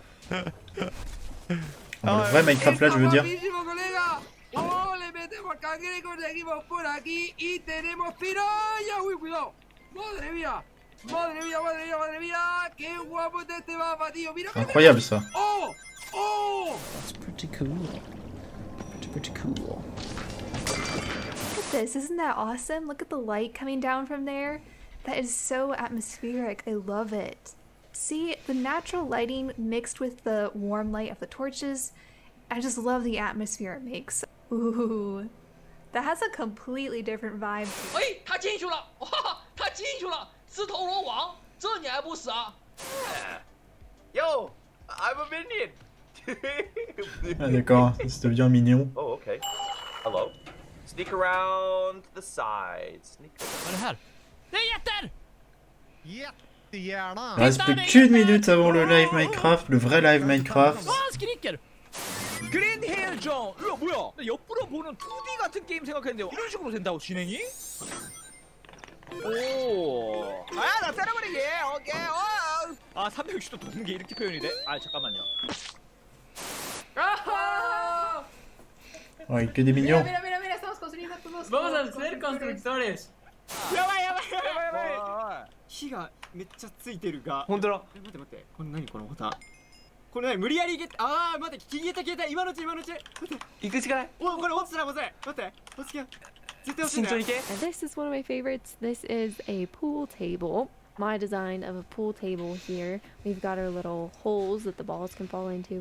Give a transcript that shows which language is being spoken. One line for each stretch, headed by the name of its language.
French: Le vrai Minecraft Live, je veux dire.
Spanish: Oh, le metemos cangrejo, seguimos por aquí y tenemos piraña. Uy, cuidado. Madre mía. Madre mía, madre mía, madre mía. Qué guapo es este mapa, tío. Mira.
French: C'est incroyable ça. Oh, oh.
English: That's pretty cool. Pretty cool. Look at this. Isn't that awesome? Look at the light coming down from there. That is so atmospheric. I love it. See, the natural lighting mixed with the warm light of the torches. I just love the atmosphere it makes. Ooh. That has a completely different vibe.
Chinese: 哎，他进去了！哇，他进去了！自投罗网，这你还不死啊
English: Yo, I'm a minion.
French: Ah d'accord, ça devient mignon.
English: Oh, okay. Hello. Sneak around the sides. Sneak around.
French: Il reste plus qu'une minute avant le live Minecraft, le vrai live Minecraft.
Korean: 그린 헬정! 이거 뭐야? 나 옆으로 보는 2D 같은 게임 생각했는데 이런 식으로 된다고 진행이? 오! 아, 나 때려버리게! 오케이! 아, 360도 도는 게 이렇게 표현이 돼? 아, 잠깐만요. 아하!
French: Ouais, que des mignons.
Spanish: Mira, mira, mira, estamos construyendo todos. Vamos a ser constructores.
Japanese: やばいやばいやばいやばい火がめっちゃついてるが本当だ待って待ってこれ何このボタンこれ何無理やりあー待って消えた消えた今のうち待って行くしかないおこれ落ちたらまずい待って落ちてよ絶対落ちてない
English: And this is one of my favorites. This is a pool table. my design of a pool table here. We've got our little holes that the balls can fall into.